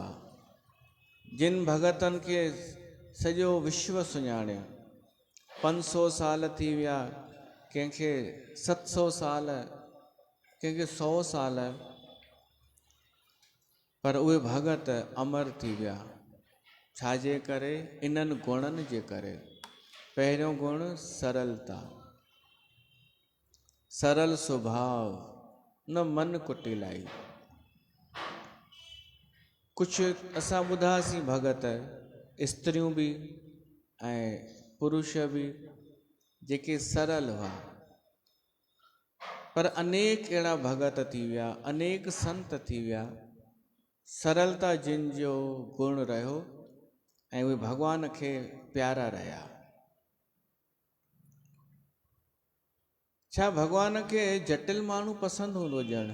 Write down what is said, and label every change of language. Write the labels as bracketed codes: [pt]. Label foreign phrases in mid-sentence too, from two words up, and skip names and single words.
[sd] जिन भगतनि खे सॼो विश्व सुञाणियो, 500 साल थी विया, कंहिंखे 700 साल, कंहिंखे 100 साल, पर उहे भगत अमर थी विया। छाजे करे? इन्हनि गुणनि जे करे। पहिरियों गुण सरलता, सरल स्वभाव, न मन कुटिलाई। कुछ असां ॿुधासीं भगत, स्त्रियूं बि ऐं पुरुष बि, जेके सरल हुआ। पर अनेक अहिड़ा भगत थी विया, अनेक संत थी विया, सरलता जिन जो गुण रहियो ऐं उहे भॻवान खे प्यारा रहिया। छा भॻवान खे जटिल माण्हू पसंदि हूंदो ॼण?